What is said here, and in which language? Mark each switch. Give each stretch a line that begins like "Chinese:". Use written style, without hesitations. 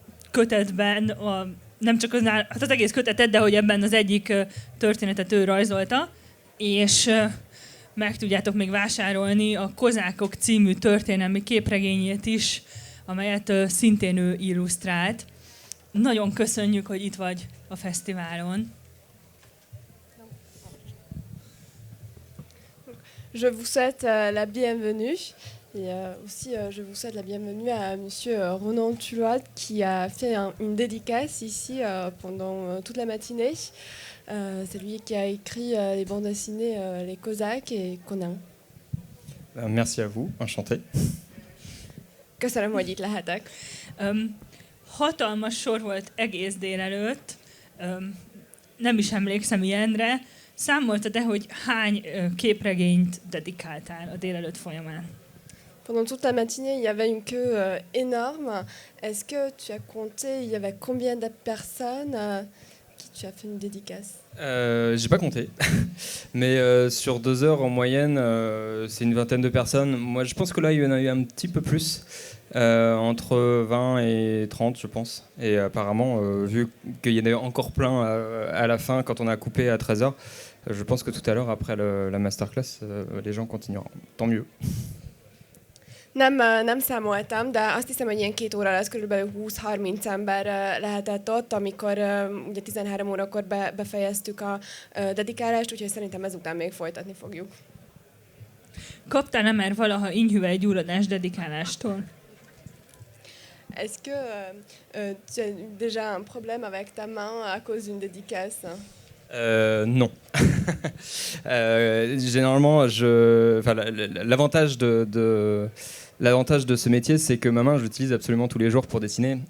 Hungarian: kötetben, nem csak az egész kötetet, de hogy ebben az egyik történetet ő rajzolta, és meg tudjátok még vásárolni a Kozákok című történelmi képregényét is, amelyet szintén ő illusztrált. Nagyon köszönjük, hogy itt vagy a fesztiválon.
French: Je vous souhaite la bienvenue. Et aussi, je vous souhaite la bienvenue à Monsieur Ronan Tulloit qui a fait une dédicace ici pendant toute la matinée. C'est lui qui a écrit les bandes dessinées Les Cosaques et Conan. Merci à vous, enchanté.
Hungarian: Köszönöm, hogy itt lehetek. Hatalmas sor volt egész délelőtt, nem is emlékszem ilyenre. Számoltad-e, hogy hány képregényt dedikáltál a délelőtt folyamán?
French: Pendant toute la matinée, il y avait une queue énorme. Est-ce que tu as compté, il y avait combien de personnes qui tu as fait une dédicace? J'ai pas compté, mais sur 2 heures en moyenne, c'est une vingtaine de personnes. Moi, je pense que là, il y en a eu un petit peu plus, entre 20 et 30, je pense. Et apparemment, vu qu'il y en avait encore plein à la fin, quand on a coupé à 13 heures, je pense que tout à l'heure, après la masterclass, les gens continueront. Tant mieux.
Hungarian: Nem számoltam, de azt hiszem, hogy ilyen 2 óra lesz, körülbelül 20-30 ember lehetett ott, amikor ugye 13 órakor befejeztük a dedikálást, úgyhogy szerintem ezután még folytatni fogjuk. Kaptál-e már valaha inhüvelygyulladás dedikálástól?
French: Est-ce que tu as déjà un problème avec ta main à cause d'une dédicace? Non. Généralement, l'avantage de ce métier, c'est que ma main, je l'utilise absolument tous les jours pour dessiner.